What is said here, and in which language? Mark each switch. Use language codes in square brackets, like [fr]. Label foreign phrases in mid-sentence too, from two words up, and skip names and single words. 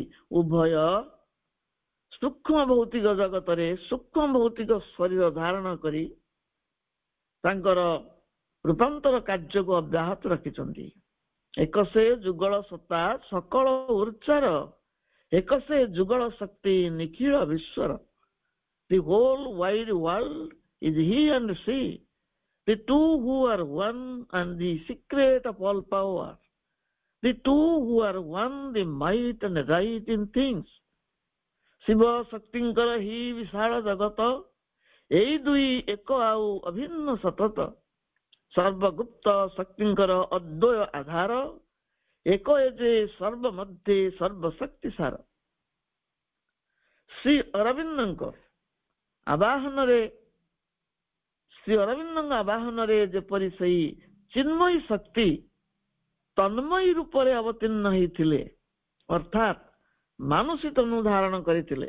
[or] ଉଭୟ ସୂକ୍ଷ୍ମ ଭୌତିକ ଜଗତରେ ସୂକ୍ଷ୍ମ ଭୌତିକ ଶରୀର ଧାରଣ କରି ତାଙ୍କର ରୂପାନ୍ତର କାର୍ଯ୍ୟକୁ ଅବ୍ୟାହତ ରଖିଛନ୍ତି। ଏକ ସେ ଯୁଗଳ ସତ୍ତା ସକଳ ଉର୍ଚ୍ଚାର, ଏକ ସେ ଯୁଗଳ ଶକ୍ତି ନିଖିଳ ବିଶ୍ୱର। [en] The whole wide world is he and she, the two who are one and the secret of all power, the two who are one, the might and right in things. [or] ଶିବ ଶକ୍ତିଙ୍କର ହି ବିଶାଳ ଜଗତ, ଏଇ ଦୁଇ ଏକ ଆଉ ଅଭିନ୍ନ ସତତ। ସର୍ବଗୁପ୍ତ ଶକ୍ତିଙ୍କର ଅଦ୍ୱୟ ଆଧାର, ଏକ ଏ ଯେ ସର୍ବ ମଧ୍ୟରେ ସର୍ବଶକ୍ତି ସାର। ଶ୍ରୀ ଅରବିନ୍ଦଙ୍କ ଆବାହନରେ ଯେପରି ସେଇ ଚିନ୍ମୟୀ ଶକ୍ତି ତନ୍ମୟୀ ରୂପରେ ଅବତୀର୍ଣ୍ଣ ହେଇଥିଲେ, ଅର୍ଥାତ୍ ମାନସୀ ତନୁ ଧାରଣ କରିଥିଲେ।